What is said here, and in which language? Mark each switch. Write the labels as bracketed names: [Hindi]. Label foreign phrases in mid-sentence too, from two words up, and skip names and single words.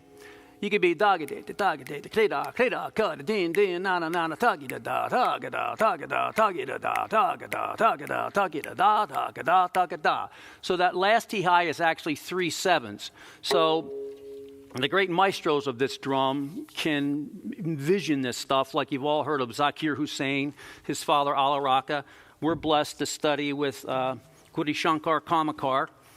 [English] You could be dagade, dagade, kleda, kleda, cut, din, din, na, na, na, na, tagida, da, tagada, tagada, tagida, da, tagada, tagada, tagida, da, tagada, tagada. So that last T-high is actually 3 7s. So the great maestros of this drum can envision this stuff, like you've all heard of Zakir Hussain, his father Alaraka. We're blessed to study with Guri Shankar Kamakar.